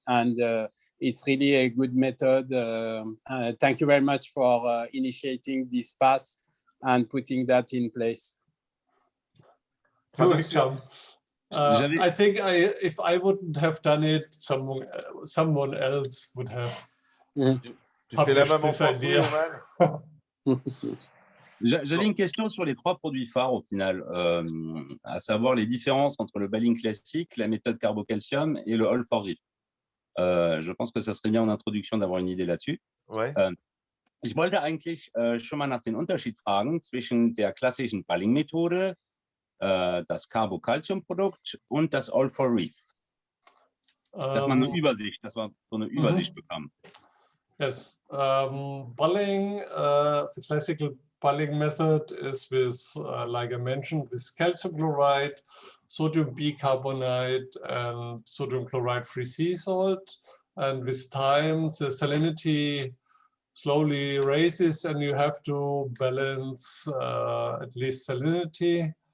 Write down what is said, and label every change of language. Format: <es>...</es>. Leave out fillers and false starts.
<en>And it's really a good method. Thank you very much for initiating this path and putting that in place. You're welcome. I think if I wouldn't have done it, someone else would have published this idea.</en> <fr>J'avais une question sur les 3 produits phares au final, à savoir les différences entre le bailing classique, la méthode carbocalcium et le All for Reef. Je pense que ça serait bien en introduction d'avoir une idée là-dessus. Ouais.</fr> <de>Ich wollte eigentlich schon mal nach den Unterschied fragen zwischen der klassischen Bailing-Methode, das Carbocalcium-Produkt und das All for Reef. Dass man eine Übersicht, dass man so eine Übersicht bekommt.</de> <en>Yes, Balling, the classical Balling method is with, like I mentioned, with calcium chloride, sodium bicarbonate, and sodium chloride-free sea salt. And with time, the salinity slowly raises, and you have to balance at least salinity.</en>